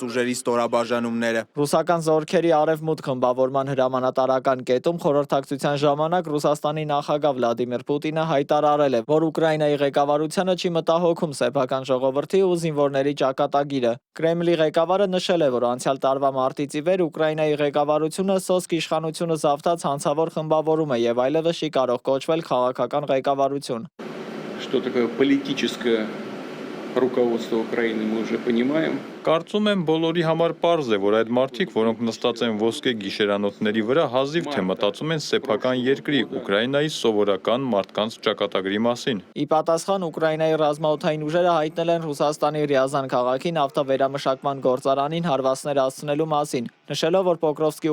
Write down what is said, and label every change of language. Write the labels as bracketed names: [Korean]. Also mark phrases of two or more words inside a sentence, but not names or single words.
[Armenian] ուժերի ստորաբաժանումները։ Ռուսական զորքերի արևմուտք խմբավորման հրամանատարական կետում խորհրդակցության ժամանակ Ռուսաստանի նախագահ Վլադիմիր Պուտինը հայտարարել է, որ Ուկրաինայի ղեկավարությունը չի մտահոգում սեփական ժողովրդի ու զինվորների ճակատագիրը։ Կրեմլի ղեկավարը նշել է, որ անցյալ տարվա մարտից ի վեր Ուկրաինայի ղեկավարությունը սոսկ իշխանությունը զավթած հանցավոր խմբավորում է եւ այլևս չի կարող կոչվել քաղաքական ղեկավարություն։ [Russian] Что такое политическое руководство Украины, мы уже понимаем. [Armenian] Կարծում եմ բոլորի համար պարզ է, որ այդ մարդիկ, որոնք նստած են ոսկե գիշերանոթների վրա, հազիվ թե մտածում են սեփական երկրի Ուկրաինայի սովորական մարդկանց ճակատագրի մասին։ Ի պատասխան Ուկրաինայի ռազմաօդային ուժերը հայտնել են Ռուսաստանի Ռիազան քաղաքի նավթավերամշակման գործարանին հարվածներ հասցնելու մասին, նշելով, որ Պոկրովսկի